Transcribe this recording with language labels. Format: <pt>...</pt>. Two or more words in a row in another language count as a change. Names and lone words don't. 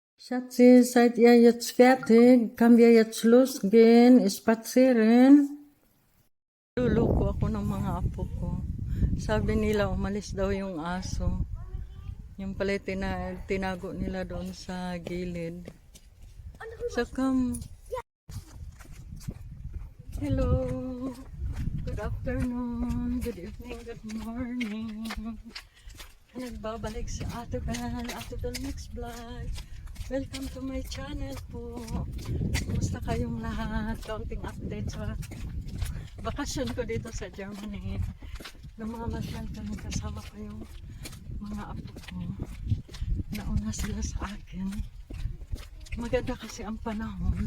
<de>Schatzi, seid ihr jetzt fertig? Können wir jetzt losgehen, spazieren?</de> <tl>Luluko ako ng mga apo ko. Sabi nila umalis daw yung aso. Yung pala tinago nila doon sa gilid.</tl> <en>So come. Hello. Good afternoon. Good evening. Good morning.</en> <tl>Nagbabalik si Ate Bell Mix Vlog.</tl> <en>Welcome to my channel po.</en> <tl>Kumusta kayong lahat? Kaunting update sa bakasyon ko dito sa Germany. Namamasyal kami kasama ko yung mga apo ko. Nauna sila sa akin. Maganda kasi ang panahon.</tl>